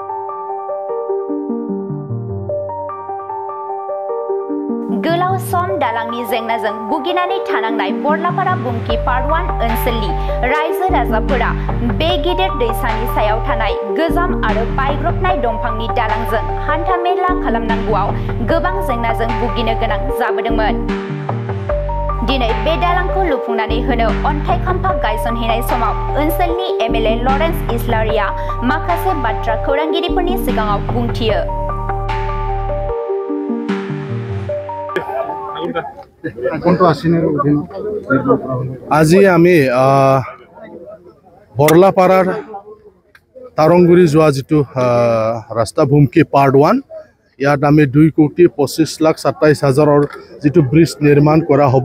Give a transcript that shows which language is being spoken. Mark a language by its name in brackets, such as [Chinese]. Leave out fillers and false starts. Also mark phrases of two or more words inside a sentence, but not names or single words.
[Bodo] गोलाव सम दालांनि जेंनाजों भुगिनानै थानांनाय बरलापारा बुमखि पार्ट 1 ओनसोलनि रायजो राजाफोरा बे गिदिर दैसानि सायाव थानाय गोजाम आरो बायग्रबनाय दंफांनि दालांजों हान्थामेला खालामनांगौआव गोबां जेंनाजों भुगिनो गोनां जाबोदोंमोन। दिनै बे दालांखौ लुफुंनानै होनो अन्थाइ खाम्फा गायसनहैनाय समाव ओनसोलनि एमएलए लरेन्स इस्लारिया माखासे बाथ्रा खौरांगिरिफोरनि सिगाङाव बुंथियो। [Assamese] আজি আমি বৰলাপাৰাৰ তাৰংগুৰি যোৱা যিটো ৰাস্তা ভূমকি পাৰ্ট 1 ইয়াত আমি 2,25,27,000 যিটো ব্ৰিজ নিৰ্মাণ কৰা হ'ব।